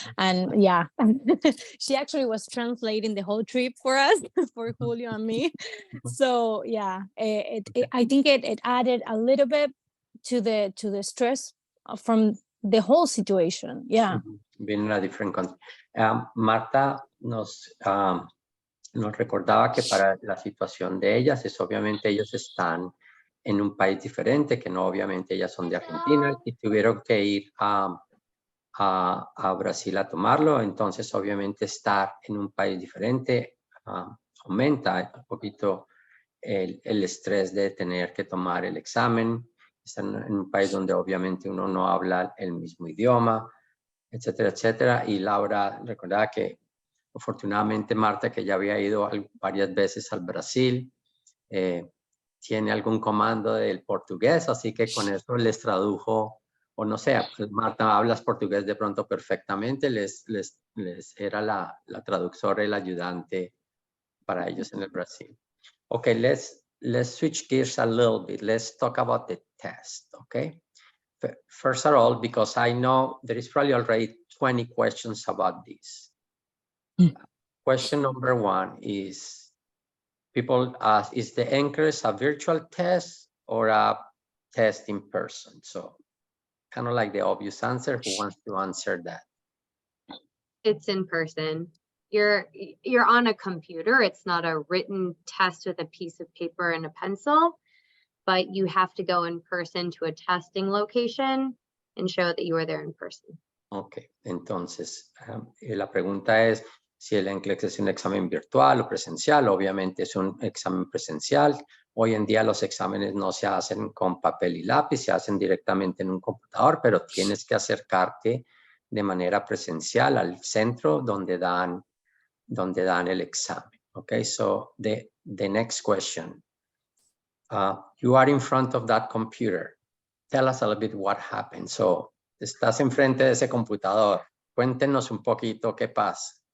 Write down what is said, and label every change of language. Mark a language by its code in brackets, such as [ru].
[en] And yeah, she actually was translating the whole trip for us, for Julio and me. So yeah, I think it added a little bit to the stress from the whole situation. Yeah. Being in a different country. [es] Marta nos recordaba que para la situación de ellas es obviamente ellos están en un país diferente, que no obviamente ellas son de Argentina y tuvieron que ir a Brasil a tomarlo. Entonces obviamente estar en un país diferente aumenta un poquito el estrés de tener que tomar el examen. Están en un país donde obviamente uno no habla el mismo idioma, etcétera, etcétera. Y Laura recordaba que afortunadamente Marta, que ya había ido varias veces al Brasil, tiene algún comando del portugués, así que con eso les tradujo, o no sé, pues Marta, hablas portugués de pronto perfectamente, les era la traductora, el ayudante para ellos en el Brasil. [en] Okay, let's switch gears a little bit. Let's talk about the test, okay? First of all, because I know there is probably already 20 questions about this. Question number 1 is, people ask, is the NCLEX a virtual test or a test in person? So kind of like the obvious answer. Who wants to answer that? It's in person. You're on a computer. It's not a written test with a piece of paper and a pencil, but you have to go in person to a testing location and show that you were there in person. [es] Okay, entonces la pregunta es si el NCLEX es un examen virtual o presencial. Obviamente es un examen presencial. Hoy en día los exámenes no se hacen con papel y lápiz, se hacen directamente en un computador, pero tienes que acercarte de manera presencial al centro donde dan el examen. [en] Okay, so the next question. You are in front of that computer. Tell us a little bit what happened. [es] So, estás enfrente de ese computador. Cuéntenos un poquito qué pasa.